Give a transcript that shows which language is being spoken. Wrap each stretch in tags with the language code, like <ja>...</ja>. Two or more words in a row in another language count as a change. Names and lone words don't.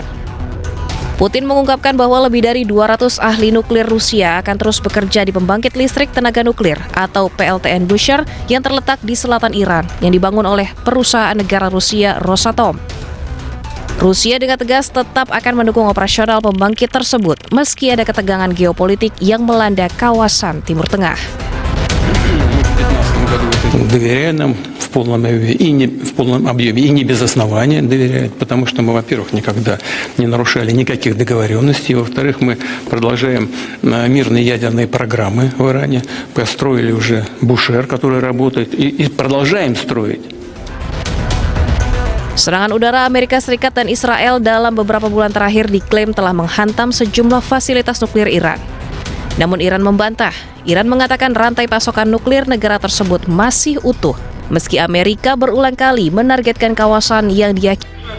<id>Putin mengungkapkan bahwa lebih dari 200 ahli nuklir Rusia akan terus bekerja di pembangkit listrik tenaga nuklir atau PLTN Bushehr yang terletak di selatan Iran yang dibangun oleh perusahaan negara Rusia Rosatom. Rusia dengan tegas tetap akan mendukung operasional pembangkit tersebut meski ada ketegangan geopolitik yang melanda kawasan Timur Tengah.</id> <ru>Доверяя нам в полном объеме и не без основания доверяет, потому что мы, во-первых, никогда не нарушали никаких договоренностей, во-вторых, мы продолжаем мирные ядерные программы в Иране, построили уже Бушер, который работает, и продолжаем строить.</ru> <id>Serangan udara Amerika Serikat dan Israel dalam beberapa bulan terakhir diklaim telah menghantam sejumlah fasilitas nuklir Iran. Namun Iran membantah. Iran mengatakan rantai pasokan nuklir negara tersebut masih utuh, meski Amerika berulang kali menargetkan kawasan yang diyakini.</id>